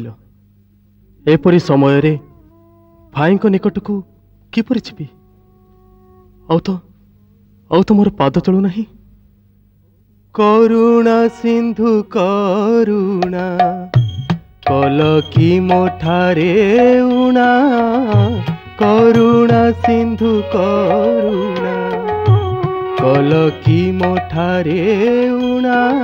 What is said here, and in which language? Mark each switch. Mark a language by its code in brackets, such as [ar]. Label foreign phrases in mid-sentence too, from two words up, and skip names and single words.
[or] ଏପରି ସମୟରେ ଭାଇକୁ ନିକଟକୁ କିପରି ଛିବି? ଆଉ ତ ମୋର ପାଦ ଚଳୁ ନାହିଁ। କରୁଣା ସିନ୍ଧୁ କରୁଣା କଲ କି ମୋଠାରେ ଊଣା। କରୁଣା ସିନ୍ଧୁ କରୁଣା କଲ କି ମୋଠାରେ ଊଣା।